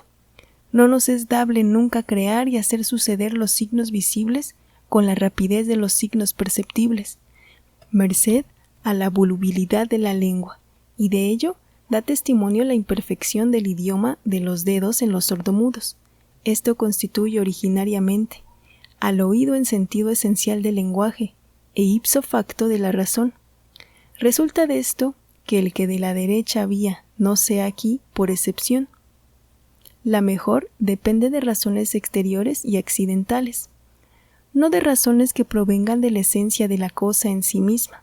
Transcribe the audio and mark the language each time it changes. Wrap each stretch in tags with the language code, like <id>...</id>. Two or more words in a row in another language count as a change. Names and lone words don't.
<es>No nos es dable nunca crear y hacer suceder los signos visibles con la rapidez de los signos perceptibles, merced a la volubilidad de la lengua, y de ello da testimonio la imperfección del idioma de los dedos en los sordomudos. Esto constituye originariamente al oído en sentido esencial del lenguaje e</es> <la>ipso facto</la> <es>de la razón. Resulta de esto que el que de la derecha vía no sea aquí por excepción. La mejor depende de razones exteriores y accidentales, no de razones que provengan de la esencia de la cosa en sí misma.</es>